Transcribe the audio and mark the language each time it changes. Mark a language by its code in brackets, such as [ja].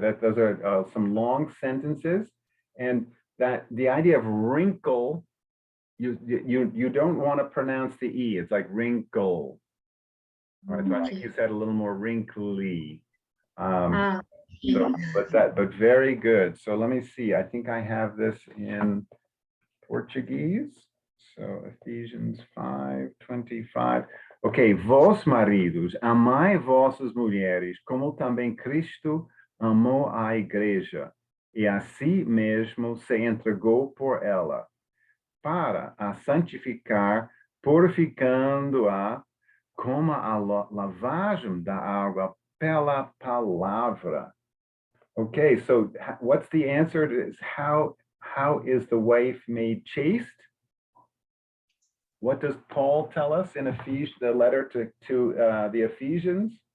[en] Those are some long sentences, and that the idea of wrinkle, you don't want to pronounce the E. It's like wrinkle. All right, so I think you said a little more wrinkly. But very good. So let me see. I think I have this in Portuguese. So Ephesians 5:25. [pt] Ok, vós maridos, amai vossas mulheres, como também Cristo amou a igreja, e a si mesmo se entregou por ela, para a santificar, purificando-a como a lavagem da água pela palavra, [en] Okay, so what's the answer to this? How is the wife made chaste? What does Paul tell us in Ephesians, the letter to the Ephesians?